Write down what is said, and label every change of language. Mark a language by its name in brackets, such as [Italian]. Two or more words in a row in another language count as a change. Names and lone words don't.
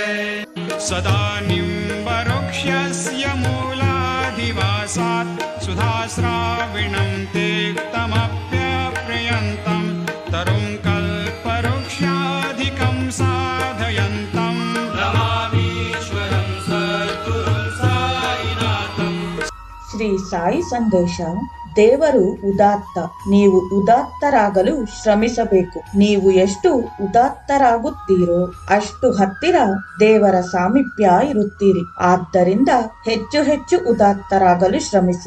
[Sanskrit] सदा निम्बवृक्षस्य मूलाधिवासात् सुधाश्राविणं तीक्तमप्यप्रियन्तं तरुं कल्पवृक्षाधिकं साधयन्तं नमामीश्वरं सद्गुरुं साईनाथं। [Kannada] ಶ್ರೀ ಸಾಯಿ ಸಂದೇಶ. ದೇವರು ಉದಾತ್ತ. ನೀವು ಉದಾತ್ತರಾಗಲು ಶ್ರಮಿಸಬೇಕು. ನೀವು ಎಷ್ಟು ಉದಾತ್ತರಾಗುತ್ತೀರೋ ಅಷ್ಟು ಹತ್ತಿರ ದೇವರ ಸಾಮೀಪ್ಯ ಇರುತ್ತೀರಿ. ಆದ್ದರಿಂದ ಹೆಚ್ಚು ಹೆಚ್ಚು ಉದಾತ್ತರಾಗಲು ಶ್ರಮಿಸಿ.